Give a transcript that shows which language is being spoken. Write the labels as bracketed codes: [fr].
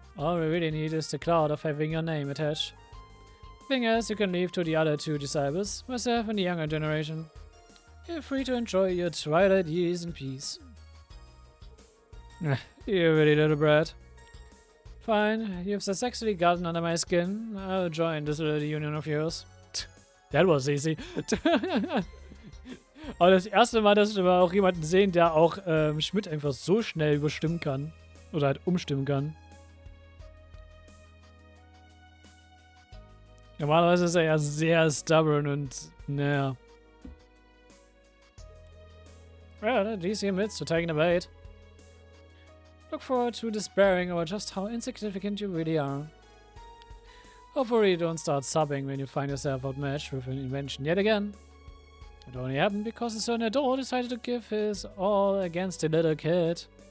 [en] All we really need is the cloud of having your name attached. Thing is, you can leave to the other 2 disciples, myself and the younger generation. You're free to enjoy your twilight years in peace. You really little brat. Fine, you've successfully gotten under my skin. I'll join this little union of yours. That was easy. [de] Aber das erste Mal, dass wir auch jemanden sehen, der auch Schmidt einfach so schnell überstimmen kann. Oder halt umstimmen kann. Normalerweise ist er ja sehr stubborn und naja. [en] Well, at least he admits to taking the bait. Look forward to despairing over just how insignificant you really are. Hopefully you don't start sobbing when you find yourself outmatched with an invention yet again. It only happened because a certain adult decided to give his all against a little kid.